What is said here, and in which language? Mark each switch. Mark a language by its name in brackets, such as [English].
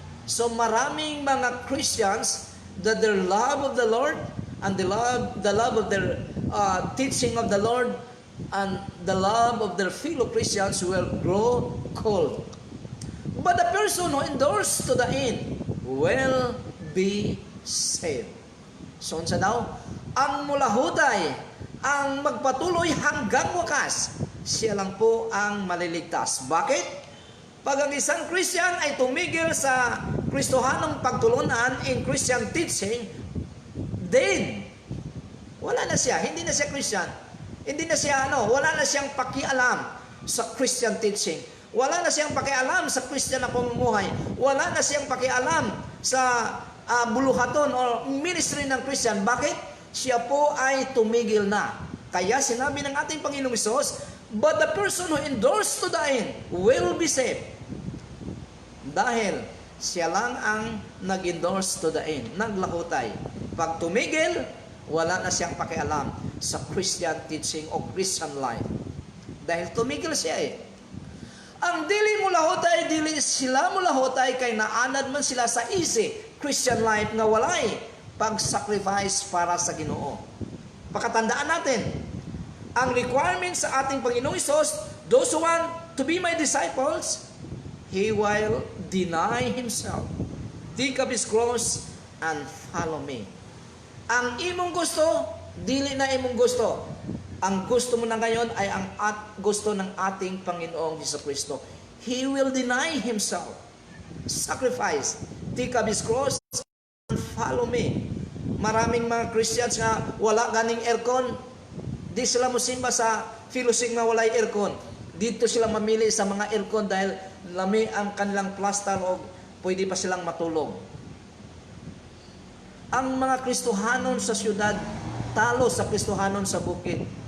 [Filipino] So maraming mga [English] Christians that their love of the Lord and the love of their teaching of the Lord and the love of their fellow Christians will grow cold. But the person who endures to the end will be saved. [Cebuano] So unsa daw? Ang mulahuday, [Filipino] ang magpatuloy hanggang wakas, siya lang po ang maliligtas. Bakit? Pag ang isang Christian ay tumigil sa Kristohanong pagtulunan [English] in Christian teaching, [Filipino] then wala na siya, hindi na siya Christian. Hindi na siya wala na siyang pakialam sa Christian teaching. Wala na siyang pakialam sa Christian na pamumuhay. Wala na siyang pakialam sa buluhaton [English] or ministry [Filipino] ng Christian. Bakit? Siya po ay tumigil na. Kaya sinabi ng ating Panginoong Hesus, [English] but the person who endures to the end will be saved. [Filipino] Dahil siya lang ang nag-endorse [English] to the end, [Filipino] naglahutay. Pag tumigil, wala na siyang pakialam sa Christian teaching o Christian life. Dahil tumigil siya [Cebuano] Ang dili mo lahutay, dili sila mo lahutay, kay naanad man sila sa easy Christian life nga walay pag-sacrifice para sa Ginoo. [Filipino] Pakatandaan natin, ang requirement sa ating Panginoong Hesus, [English] those who want to be my disciples, He will deny Himself, take up His cross, and follow me. [Cebuano] Ang imong gusto, dili na imong gusto. [Filipino] Ang gusto mo na ngayon ay ang gusto ng ating Panginoong Jesucristo. [English] He will deny Himself, sacrifice, take up His cross, and follow me. [Filipino] Maraming mga Christians [Cebuano] nga wala ganing aircon, di sila musimba sa fellowship nga walay aircon. [Filipino] Dito sila mamili sa mga aircon dahil lami ang kanilang plaster o pwede pa silang matulog. [Cebuano] Ang mga Kristohanon sa syudad talo sa Kristohanon sa bukid.